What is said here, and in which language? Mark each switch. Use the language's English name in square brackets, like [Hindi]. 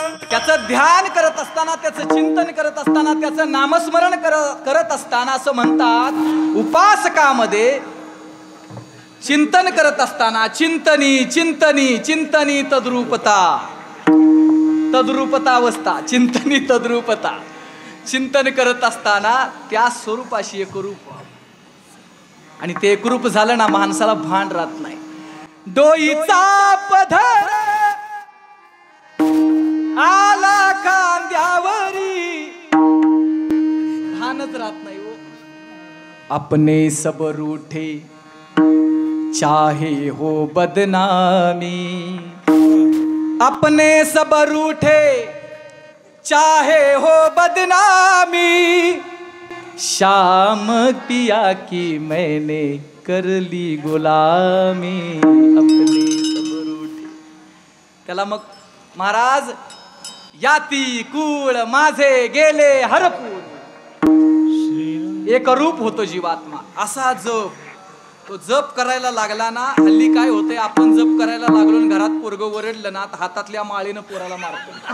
[Marathi] त्याचं ध्यान करत असताना, त्याचं चिंतन करत असताना, त्याचं नामस्मरण करत असताना असं म्हणतात उपासकामध्ये चिंतन करत असताना चिंतनी चिंतनी चिंतनी तद्रूपता, तद्रूपता अवस्था, चिंतनी तद्रूपता, चिंतन करत असताना त्या स्वरूपाशी एकरूप, आणि ते एकरूप झालं ना माणसाला भान राहत नाही. डोईचा पधर आला खांद्यावरी, भानच राहत नाही हो. [Hindi] अपने सब रूठे चाहे हो बदनामी, अपने सब रूठे चाहे हो बदनामी, शाम पिया की मैंने कर ली गुलामी, अपने सब रूठे. [Marathi] त्याला मग महाराज याती कुळ माझे गेले हरपूर, एक रूप होतो जीवात्मा. असा जप, तो जप करायला लागला ना, हल्ली काय होतंय, आपण जप करायला लागलो आणि घरात पोरगं ओरडलं ना, हातातल्या माळीनं पोराला मारतो.